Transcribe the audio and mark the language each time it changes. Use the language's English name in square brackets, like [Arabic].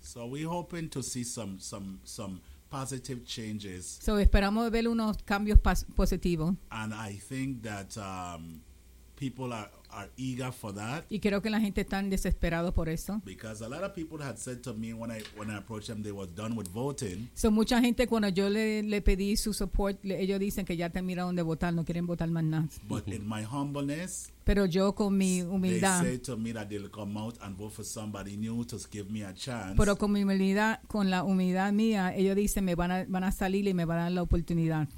[English] So we're hoping to see some positive changes. [Spanish] So esperamos ver unos cambios positivos. [English] And I think that people are eager for that. [Spanish] Y creo que la gente están desesperado por eso. [English] Because a lot of people had said to me when I approached them they were done with voting. [Spanish] So mucha gente cuando yo le pedí su support, ellos dicen que ya terminaron de votar, no quieren votar más nada. [English] But in my humbleness, [Spanish] pero yo con mi humildad, [English] they said to me that they'll come out and vote for somebody new to give me a chance. [Spanish] Pero con mi humildad, con la humildad mía, ellos dicen me van a salir y me van a dar la oportunidad.